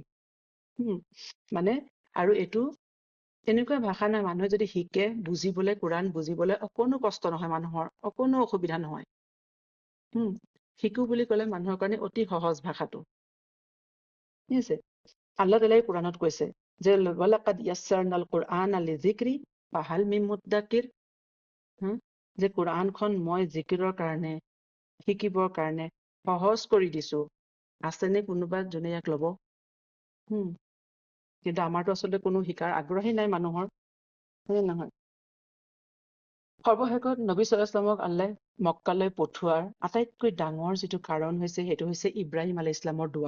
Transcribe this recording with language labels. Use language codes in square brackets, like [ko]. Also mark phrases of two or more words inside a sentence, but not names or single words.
[as] মানে আৰু এইটো তেনেকুৱা ভাষা নাই, মানুহে যদি শিকে বুজিবলে, কোৰান বুজিবলে অকণো কষ্ট নহয়, মানুহৰ অকণো অসুবিধা নহয়। শিকো বুলি ক'লে মানুহৰ কাৰণে অতি সহজ ভাষাটো। ঠিক আছে, আল্লাহ তালাই কোৰানত কৈছে যে [ar] ولقد يسرنا القرآن للذكر فهل من مدكر, [as] যে কোৰআনখন মই জিকিৰৰ কাৰণে, শিকিবৰ কাৰণে সহজ কৰি দিছো, আছেনে কোনোবা যোনে ইয়াক লব? কিন্তু আমাৰতো আচলতে কোনো শিকাৰ আগ্ৰহেই নাই মানুহৰ, হয় নে নহয়? সৰ্বশেষত নবী [ar] صلى الله عليه وسلم [as] আল্লাহ মক্কালৈ পঠোৱাৰ আটাইতকৈ ডাঙৰ যিটো কাৰণ হৈছে, সেইটো হৈছে ইব্ৰাহিম [ar] عليه السلام [as] দোৱা।